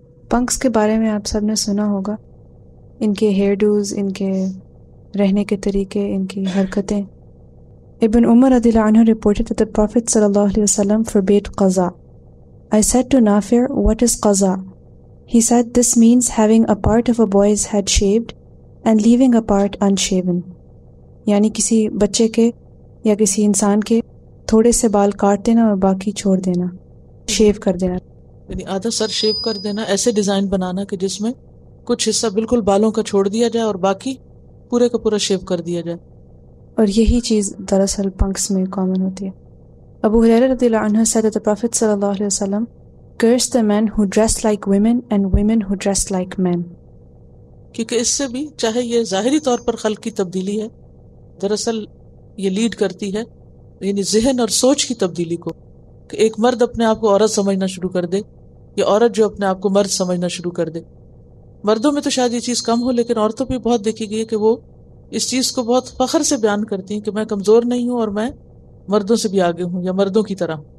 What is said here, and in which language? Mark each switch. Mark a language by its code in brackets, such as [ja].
[ur] پنکس کے بارے میں آپ سب نے سنا ہوگا، ان کے ہیئر ڈوز، ان کے رہنے کے طریقے، ان کی حرکتیں. [en] Ibn Umar رضی اللہ عنہ reported that the Prophet sallallahu alaihi wasallam forbade qaza. I said to Nafi', what is qaza? He said, this means having a part of a boy's head shaved and leaving a part unshaven. [ur] یعنی کسی بچے کے یا کسی انسان کے تھوڑے سے بال کاٹ دینا اور باقی چھوڑ دینا، شیو کر دینا. یعنی آدھا سر شیو کر دینا، ایسے ڈیزائن بنانا کہ جس میں کچھ حصہ بالکل بالوں کا چھوڑ دیا جائے اور باقی پورے کا پورا شیو کر دیا جائے. اور یہی چیز دراصل پنکس میں کامن ہوتی ہے. [en] Abu Hurairah رضی اللہ عنہ said that the Prophet sallallahu alaihi wasallam cursed the men who dressed like women and women who dressed like men. [ur] کیونکہ اس سے بھی چاہے یہ ظاہری طور پر خلق کی تبدیلی ہے، دراصل یہ لیڈ کرتی ہے یعنی ذہن اور سوچ کی تبدیلی کو، کہ ایک مرد اپنے آپ کو عورت سمجھنا شروع کر دے یا عورت جو اپنے آپ کو مرد سمجھنا شروع کر دے. مردوں میں تو شاید یہ چیز کم ہو، لیکن عورتوں پہ بہت دیکھی گئی ہے کہ وہ اس چیز کو بہت فخر سے بیان کرتی ہیں کہ میں کمزور نہیں ہوں اور میں مردوں سے بھی آگے ہوں یا مردوں کی طرح.